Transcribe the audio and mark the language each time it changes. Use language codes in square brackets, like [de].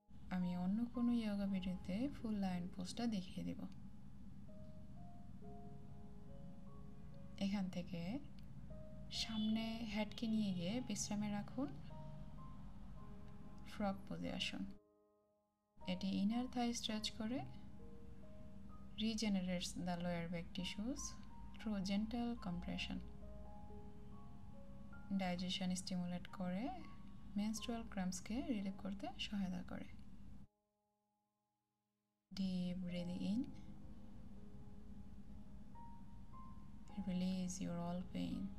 [bn] আমি অন্য কোনো ইয়োগা ভিডিওতে ফুল লায়ন পোজটা দেখিয়ে দিব। এখান থেকে সামনে হেডকে নিয়ে গিয়ে বিশ্রামে রাখুন। ফ্রগ পোজে আসুন। এটি ইনার থাই স্ট্রেচ করে, [en] regenerates the lower back tissues through gentle compression. [bn] Digestion stimulate করে, মেনস্ট্রুয়াল ক্র্যাম্পসকে রিলিভ করতে সহায়তা করে। [en] Deep breathe in, release your all pain.